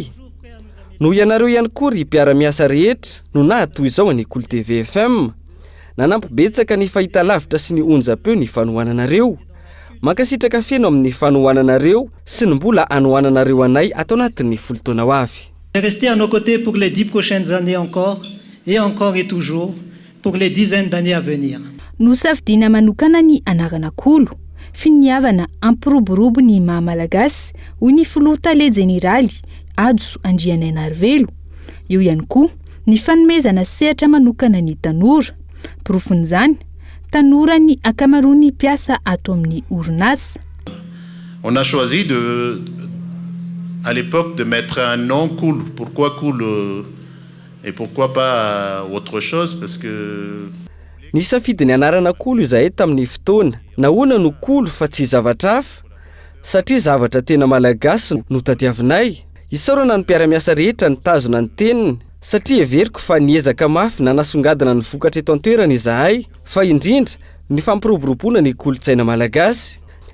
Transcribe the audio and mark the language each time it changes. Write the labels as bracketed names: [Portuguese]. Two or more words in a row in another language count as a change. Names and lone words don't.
[Malagasy] Noho ianareo ihany koa ry mpiara-miasa rehetra no nahatoy izao ny Kolo TV FM. Nanampibetsaka ny fahitalavitra sy ny onjam-peo ny fanohananareo. Mankasitraka feno amin'ny fanohananareo sy ny mbola anohananareo anay atao anatin'ny folo taona ho avy. [French] Restez à nos côtés pour les 10 prochaines années encore et toujours pour les dizaines d'années à venir. [Malagasy] Nosafidiana manokana ny anarana kolo finiavana ampiroborobo ny mahamalagasy hoy ny filoha le jeneraly Adzo Andriananarivelo. Eo ihany koa ny fanomezana sehatra manokana ny tanora. Profon'izany tanora ny akamaroany mpiasa ato amin'ny orinasa. [French] On a choisi à l'époque de mettre un nom cool. Pourquoi cool et pourquoi pas autre chose parce que [Malagasy] nisafidy ny anarana kolo izahay tamin'ny fotoana. Nahoana no kolo fa tsy zavatra hafa satria zavatra tena malagasy no tadiavinay. Isaorana ny mpiara-miasa rehetra nitazona ny teniny satria everiko fa niezaka mafy nanasongadina ny vokatra eto an-toerana izahay fa indrindra ny fampiroboroboana ny kolotsaina malagasy.